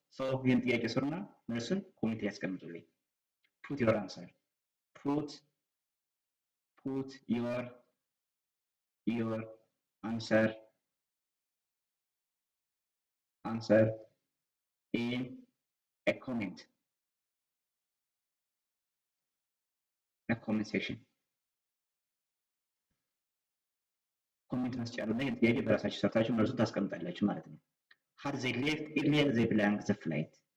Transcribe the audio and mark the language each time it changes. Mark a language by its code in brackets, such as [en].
[am] So ይህን ጥያቄ ስሩና መልሱን ኮሜንት ያስቀምጡልኝ። [en] Put your answer. Put your answer in a comment section. [am] ኮሜንት መስጫ ላይ ጥያቄ በራሳችሁ ሰርታችሁ መልሱ ታስቀምጣላችሁ ማለት ነው። [en] Had they left earlier they blank the flight.